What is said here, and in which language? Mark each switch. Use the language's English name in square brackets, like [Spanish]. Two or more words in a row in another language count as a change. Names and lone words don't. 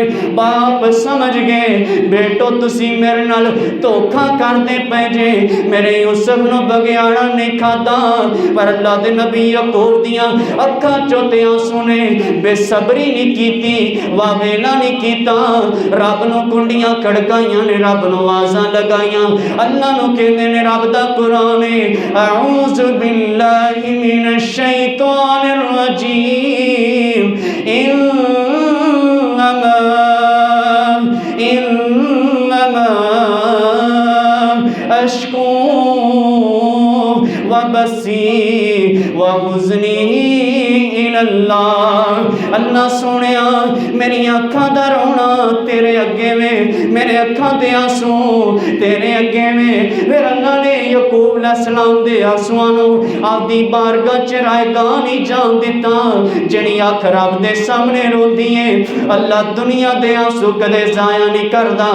[Punjabi] باپ سمجھ گئے بیٹو تسی میرے نال دھوکہ کردے پئے جے، میرے یوسف نوں بگھیاڑاں نہیں کھاتا. پر اللہ دے نبی یعقوب دیاں اکھاں چوں تے آنسو نے بے صبری نہیں کیتی، واویلا نہیں کیتا. رب نوں کنڈیاں کھڑکائیاں نے، رب نوں آوازاں لگائیاں. اللہ نوں کہندے نے رب دا قرآن ہے [Arabic] أعوذ بالله من الشيطان الرجيم إنما أشكو بثي وحزني إلى الله. [Punjabi] اللہ سوہنیا میری اکھاں دا رونا تیرے اگے میں، میرے اکھاں دے آنسو تیرے اگے میں. فیر اللہ نے یعقوب علیہ السلام دے آنسوآں نوں آپدی بارگاہ چ رائیگاں نہیں جان دتا. جیہڑی اکھ رب دے سامنے روندی ہے اللہ دنیا دے آنسو کدے ضائع نہیں کردا.